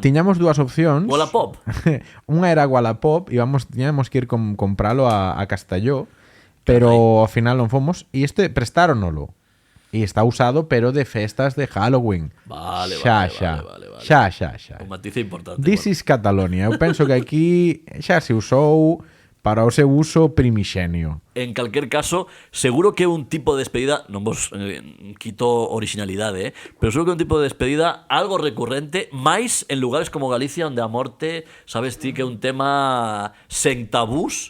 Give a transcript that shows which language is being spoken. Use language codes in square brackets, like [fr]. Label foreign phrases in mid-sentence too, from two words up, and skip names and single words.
[gl] Tiñamos dúas opcións. Wallapop. Unha era Wallapop, tiñamos que ir compralo a Castelló, pero ao final non fomos, e prestáronolo. E está usado, pero de festas de Halloween. Vale. Xa. Un matiz importante. [en] This is Catalonia. [gl] Eu penso que aquí xa se usou para o seu uso primixenio. En calquer caso, seguro que é un tipo de despedida, non vos quito originalidade, pero seguro que é un tipo de despedida algo recurrente, máis en lugares como Galicia, onde a morte, sabes ti que é un tema sen tabús,